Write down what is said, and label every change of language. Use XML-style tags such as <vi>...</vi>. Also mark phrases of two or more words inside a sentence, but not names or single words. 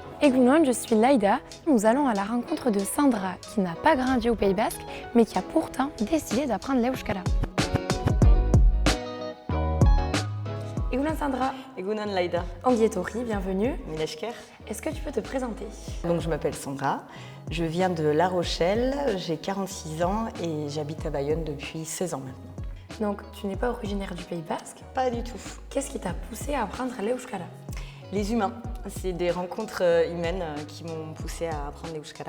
<eu>Egunon,</eu> <fr>je suis Laïda. Nous allons à la rencontre de Sandra, qui n'a pas grandi au Pays Basque, mais qui a pourtant décidé d'apprendre l'Euskara.</fr> <eu>Egunon Sandra. Egunon Laïda. Ongietori,</eu> <fr>bienvenue.</fr> <eu>Milesker.</eu> <fr>Est-ce que tu peux te présenter? Donc je m'appelle Sandra, je viens de La Rochelle, j'ai 46 ans et j'habite à Bayonne depuis 16 ans maintenant. Donc tu n'es pas originaire du Pays Basque? Pas du tout. Qu'est-ce qui t'a poussé à apprendre l'Euskara? Les humains, c'est des rencontres humaines qui m'ont poussée à apprendre l'Euskara.</fr>